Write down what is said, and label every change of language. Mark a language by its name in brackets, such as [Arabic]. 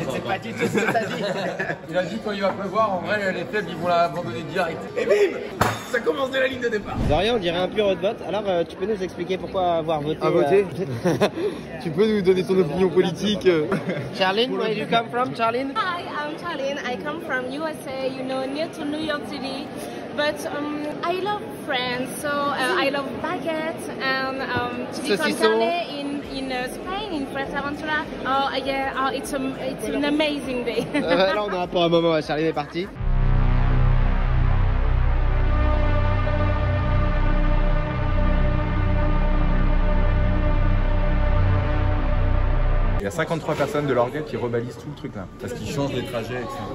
[French] C'est pas du tout ce que t'as dit. Il a dit quand il va pleuvoir, en vrai les faibles ils vont l'abandonner direct. Et bim, ça commence de la ligne de départ. De rien, on dirait un pur de vote. Alors, tu peux nous expliquer pourquoi avoir voté? À voter Tu peux nous donner ton opinion politique [English] Charline, where do you come from, Charline? Hi, I'm Charlene. I come from USA, you know, near to New York City. But I love France, so I love baguette and chili con carne in Spain, in Fuerteventura. Oh yeah, oh, it's an amazing day. [French] Là, on aura pour un moment. Charline est partie. Il y a 53 personnes de l'orga qui rebalisent tout le truc là. Parce qu'ils changent les trajets, etc.